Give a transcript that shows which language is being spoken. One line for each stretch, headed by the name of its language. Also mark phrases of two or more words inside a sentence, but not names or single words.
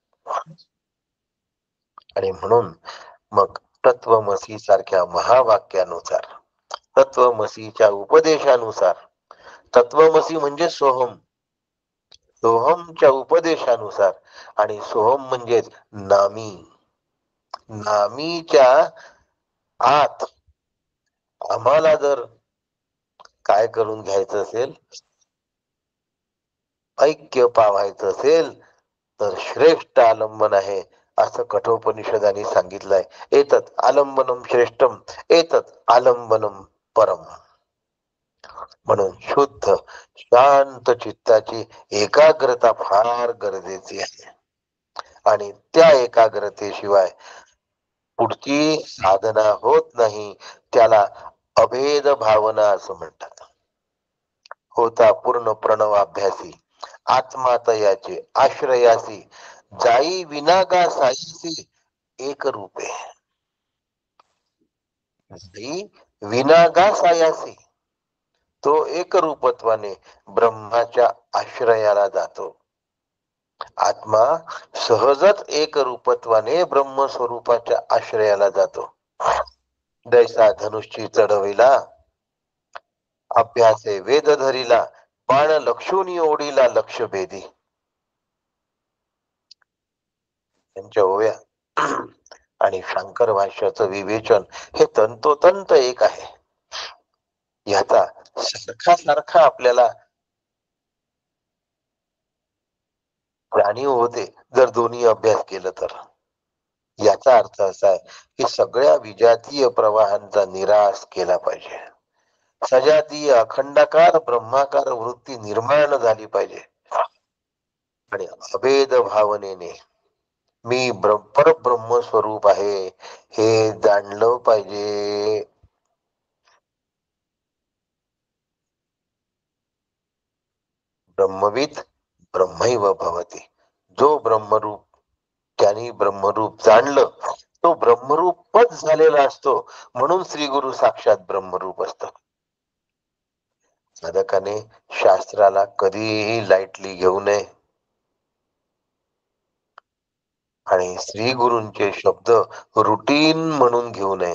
Marathi: आणि म्हणून मग तत्वमसी सारख्या महावाक्यानुसार, तत्वमसीच्या उपदेशानुसार, तत्वमसी म्हणजे सोहम, सोहमच्या उपदेशानुसार, आणि सोहम म्हणजेच नामी, नामीच्या आत आम्हाला जर काय करून घ्यायचं असेल, ऐक्य पावायचं असेल, तर श्रेष्ठ आलंबन आहे असं कठोपनिषदाने सांगितलंय.
Sanskrit: एतत् आलंबनम श्रेष्ठम, एतत् आलंबनम परम.
Marathi: म्हणून शुद्ध शांत चित्ताची एकाग्रता फार गरजेची आहे. आणि त्या एकाग्रतेशिवाय पुढची साधना होत नाही. त्याला अभेद भावना असं म्हणतात. होता पूर्ण प्रणवाभ्यासी आत्मातयाचे आश्रयासी, जाई विनागा सायसी एक रूपे. जाई विनागा सायासी, तो एक रूपत्वाने ब्रह्माच्या आश्रयाला जातो. आत्मा सहजच एक रूपत्वाने ब्रह्मस्वरूपाच्या आश्रयाला जातो. दैसा धनुष्यी चढविला, अभ्यासे वेद धरिला, बाण लक्षुनी ओढीला लक्ष भेदी. त्यांच्या ओव्या आणि शंकर भाष्याचं विवेचन हे तंतोतंत एक आहे. याचा सारखा सारखा आपल्याला जाणीव होते जर दोन्ही अभ्यास केलं तर. याचा अर्थ असा आहे की सगळ्या विजातीय प्रवाहांचा निराश केला पाहिजे. सजातीय अखंडाकार ब्रह्माकार वृत्ती निर्माण झाली पाहिजे. आणि अभेद भावनेने मी परब्रह्म स्वरूप आहे हे जाणलं पाहिजे.
Sanskrit: ब्रह्मविद ब्रह्मैव भवति.
Marathi: जो ब्रह्मरूप त्यांनी ब्रह्मरूप जाणलं तो ब्रह्मरूपच झालेला असतो. म्हणून श्री गुरु साक्षात ब्रह्मरूप असतात. साधकाने शास्त्राला कधीही लाईटली घेऊ नये. आणि श्री गुरूंचे शब्द रुटीन म्हणून घेऊ नये.